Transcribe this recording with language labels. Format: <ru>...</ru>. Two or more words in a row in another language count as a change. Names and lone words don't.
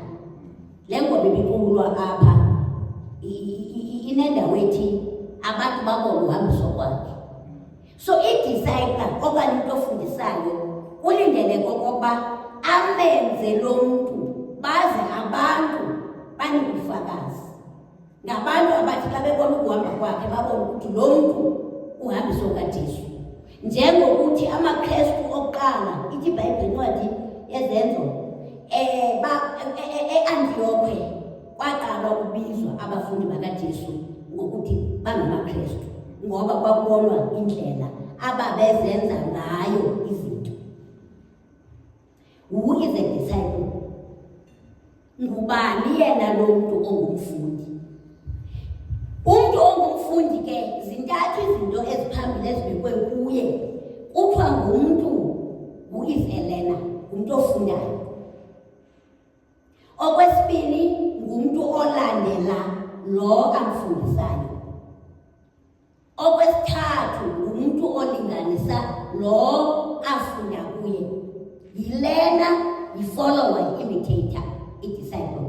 <xh>Le ngoba ibikulwa apha inendawo ethi abantu babone uhambiso kwakhe. So i-disciple okanye into ofundisayo ulindeleke okokuba amenze lo mntu baze abantu banobufakazi. Ngabantu abathi xa bebona ukuhamba kwakhe babone ukuthi lo mntu uhambiso kaJesu. Njengokuthi amaKrestu okuqala, ithi iBhayibhile incwadi yezenzo, e-Antioke kwaqala ukubizwa abafundi bakaJesu ngokuthi bangamaKrestu, ngoba kwakubonwa indlela ababezenza ngayo izinto.</xh> <en>Who is a disciple?</en> <xh>Ngubani yena lo mntu ongumfundi? Umntu ongumfundi ke zintathu izinto eziphambili ezibekwe kuye. Kuthiwa ngumntu</xh> <en>who is a learner,</en> <xh>ngumntu ofundayo. Okwesibini ngumntu olandela lo amfundisayo. Okwesithathu ngumntu olinganisa lo afunda kuye. Yi-learner, yi-follower, yi-imitator, i-disciple.</xh>